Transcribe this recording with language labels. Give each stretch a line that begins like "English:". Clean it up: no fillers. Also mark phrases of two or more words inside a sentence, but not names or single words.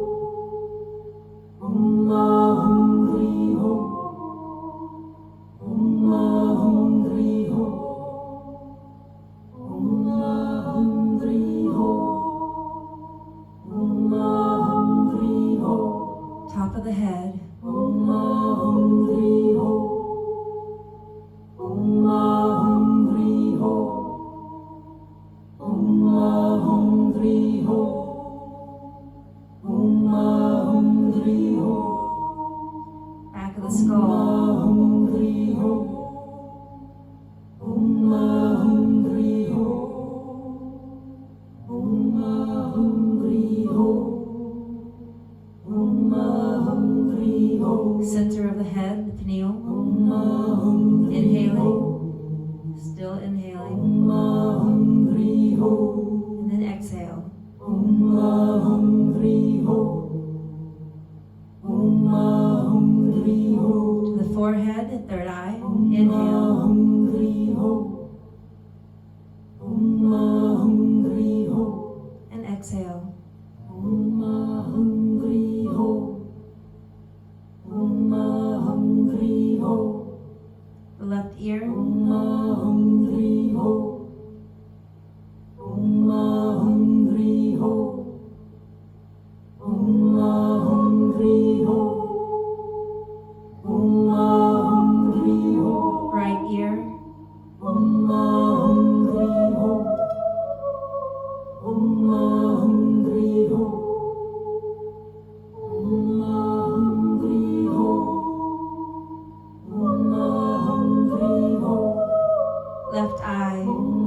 Sanskrit: Om HUNG HREE HO. Om HUNG HREE HO. Om HUNG HREE HO. Om HUNG HREE HO.
English: Top of the head.
Sanskrit: Om HUNG HREE HO. Om HUNG HREE HO. Om HUNG HREE HO. Om HUNG HREE HO.
English: Back of the skull.
Sanskrit: Om HREE HO. Om HUNG HREE HO. Om HUNG HREE HO. Om HUNG HREE HO.
English: Center of the head, the pineal.
Sanskrit: Om HUNG HREE HO.
English: Still inhaling.
Sanskrit: Om HUNG HREE HO.
English: And then exhale.
Sanskrit: Om HUNG HREE HO. Om HUNG HREE HO.
English: To the forehead, third eye.
Sanskrit: Om
English: Inhale.
Sanskrit: HUNG HREE HO. Om HUNG HREE HO.
English: And exhale.
Sanskrit: Om HUNG HREE HO. Om HUNG HREE HO.
English: The left ear.
Sanskrit: Om HUNG HREE HO. Om HUNG HREE HO. Om HUNG HREE HO. Om HUNG HREE HO.
English: Right ear.
Sanskrit: Om HUNG HREE HO. Om HUNG HREE HO. Om HUNG HREE HO. Om HUNG HREE HO.
English: Left eye.
Sanskrit: Om